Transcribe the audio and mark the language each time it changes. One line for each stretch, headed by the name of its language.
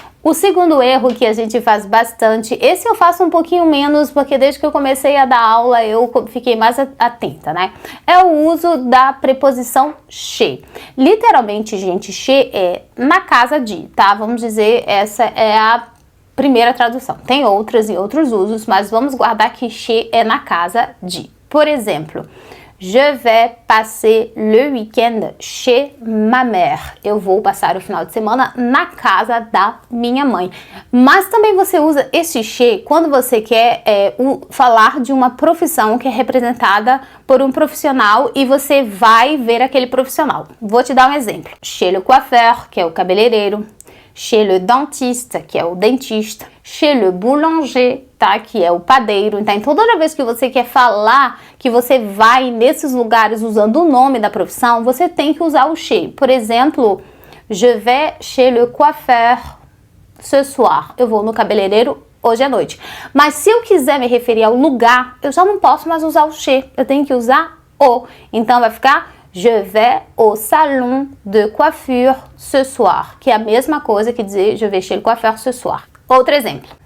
Portuguese: O segundo erro que a gente faz bastante, esse eu faço um pouquinho menos, porque desde que eu comecei a dar aula eu fiquei mais atenta, né? É o uso da preposição chez. Literalmente, gente, chez é na casa de, tá? Vamos dizer, essa é a primeira tradução. Tem outras e outros usos, mas vamos guardar que chez é na casa de. Por exemplo,
French: je vais passer le week-end chez ma mère.
Portuguese: Eu vou passar o final de semana na casa da minha mãe. Mas também você usa esse chez quando você quer falar de uma profissão que é representada por um profissional e você vai ver aquele profissional. Vou te dar um exemplo.
French: Chez le coiffeur,
Portuguese: que é o cabeleireiro.
French: Chez le dentiste,
Portuguese: que é o dentista.
French: Chez le boulanger,
Portuguese: tá? Que é o padeiro. Então, toda vez que você quer falar que você vai nesses lugares usando o nome da profissão, você tem que usar o chez. Por exemplo,
French: je vais chez le coiffeur ce soir.
Portuguese: Eu vou no cabeleireiro hoje à noite. Mas se eu quiser me referir ao lugar, eu já não posso mais usar o chez. Eu tenho que usar o. Então, vai ficar
French: je vais au salon de coiffure ce soir,
Portuguese: que é a mesma coisa que dizer
French: je vais chez le coiffeur ce soir.
Portuguese: Outro exemplo.